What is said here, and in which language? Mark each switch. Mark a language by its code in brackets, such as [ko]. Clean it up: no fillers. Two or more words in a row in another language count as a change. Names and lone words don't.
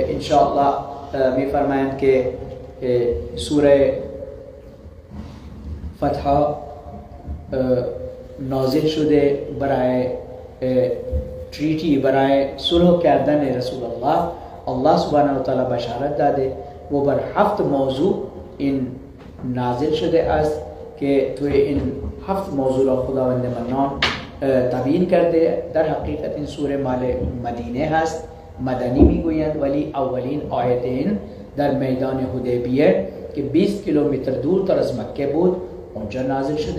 [ur] انشاءاللہ بھی فرمائیں [fa] کہ سورہ فتح نازل شدے برائے ٹریٹی، برائے صلح کردن رسول اللہ سبحانہ و تعالی بشارت داده و بر 7 موضوع این نازل شده است که توی این 7 موضوع را خداوند منان تبیین کرده. در حقیقت این سوره مال مدینه هست، مدنی میگویند، ولی اولین آیت این در میدان حدیبیه که 20 کیلومتر دورتر از مکه بود اونجا نازل شده.